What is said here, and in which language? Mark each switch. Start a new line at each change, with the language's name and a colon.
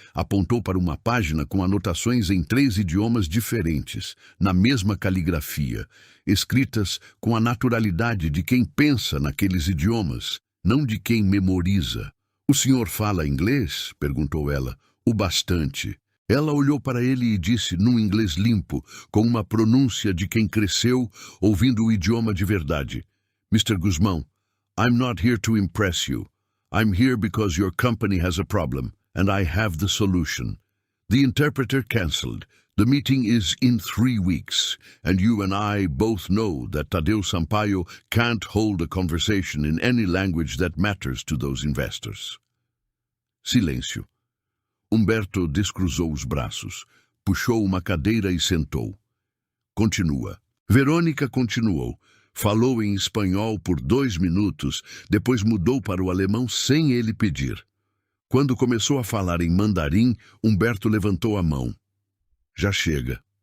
Portuguese: Apontou para uma página com anotações em 3 idiomas diferentes, na mesma caligrafia, escritas com a naturalidade de quem pensa naqueles idiomas, não de quem memoriza. "O senhor fala inglês?" perguntou ela. "O bastante." Ela olhou para ele e disse, num inglês limpo, com uma pronúncia de quem cresceu ouvindo o idioma de verdade: "Mr.
English: Guzmão, I'm not here to impress you. I'm here because your company has a problem, and I have the solution. The interpreter cancelled. The meeting is in 3 weeks, and you and I both know that Tadeu Sampaio can't hold a conversation in any language that matters to those investors."
Portuguese: Silêncio. Humberto descruzou os braços, puxou uma cadeira e sentou. "Continua." Verônica continuou. Falou em espanhol por 2 minutos, depois mudou para o alemão sem ele pedir. Quando começou a falar em mandarim, Humberto levantou a mão. "Já chega."